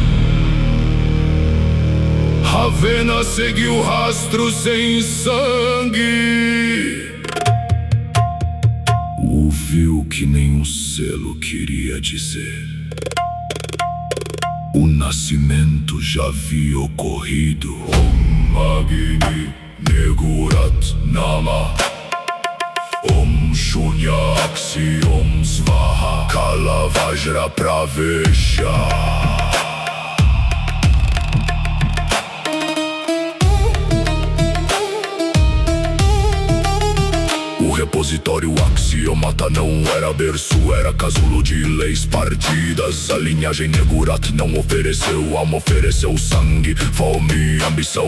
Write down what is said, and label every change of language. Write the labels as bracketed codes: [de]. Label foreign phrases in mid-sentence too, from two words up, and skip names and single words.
[pt] Ravena seguiu rastros sem sangue. Ouviu o que nenhum selo queria dizer. O nascimento já havia ocorrido. [sa] Om Magni Negurat Nama, Om Shunya Aksi Om Svaha Kala Vajra Pravesha. [pt] O repositório axiomata não era berço, era casulo de leis partidas. A linhagem Negurat não ofereceu alma, ofereceu sangue, fome e ambição.